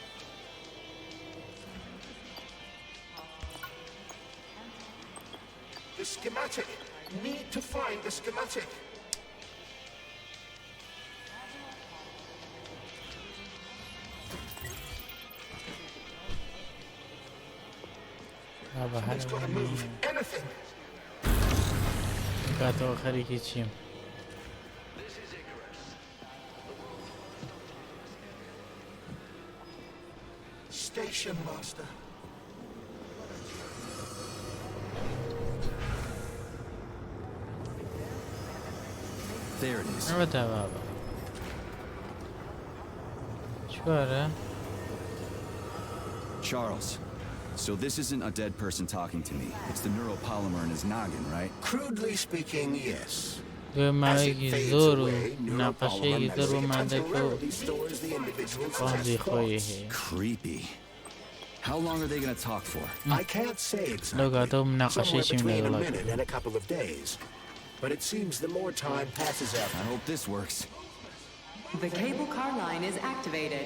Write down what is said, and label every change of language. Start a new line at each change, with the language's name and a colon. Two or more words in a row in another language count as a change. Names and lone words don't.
English: The schematic. Need to find the schematic. It's gonna move anything.
Central Kurdish: کاتەوە خەریکی چیم؟
English: Station master. There it is.
Central Kurdish: ئەوە تا بابە. چوارە؟
English: Charles. So this isn't a dead person talking to me. It's the neuropolymer in his noggin, right? Crudely speaking, yes.
Central Kurdish: دوێ
English: As it
Central Kurdish: ماوەیەکی
English: fades
Central Kurdish: زۆر و
English: away,
Central Kurdish: ناپەشەیەکی
English: neuropolymer
Central Kurdish: زۆرمان دەکەوت
English: temporarily stores the individual's
Central Kurdish: ڕۆژی test خۆی
English: thoughts.
Central Kurdish: هەیە.
English: Creepy. How long are they gonna talk for? I can't say
Central Kurdish: لەو
English: exactly.
Central Kurdish: کاتەوە
English: Somewhere
Central Kurdish: مناقەشەیەکیم
English: between a
Central Kurdish: لەگەڵا
English: minute and a couple of days. But it seems the more time passes I after. hope this works. The cable car line is activated.